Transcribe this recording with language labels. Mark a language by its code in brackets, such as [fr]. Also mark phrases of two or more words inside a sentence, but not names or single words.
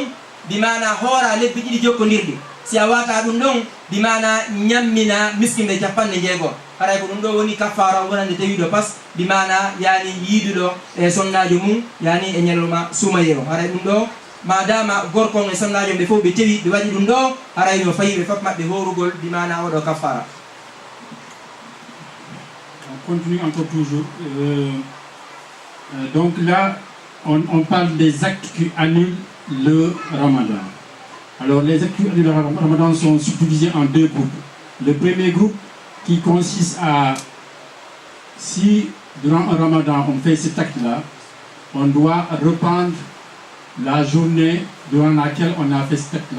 [ff] bimana hoora lebbi ɗiɗi jokkodirɗi si a wata ɗum ɗon bimana ñammina miskinɓe 90 haray ko ɗum ɗo woni kaffara wonande tawiɗo pas bimana yani yiiduɗo e sonnajo mum yani e ñaloma sumaye o haray ɗum ɗo madama gorkon e sonnajo ɓe fof ɓe tewi ɓe waɗi ɗum ɗo haray no fayi ɓe fof maɓɓe horugol bimana oɗo kaffara. [fr] On continue encore toujours. Donc là, on parle des actes qui annulent le ramadan. Alors les actes qui annulent le ramadan sont subdivisés en 2 groupes. Le premier groupe qui consiste à, si durant un ramadan on fait cet acte-là, on doit reprendre la journée durant laquelle on a fait cet acte-là.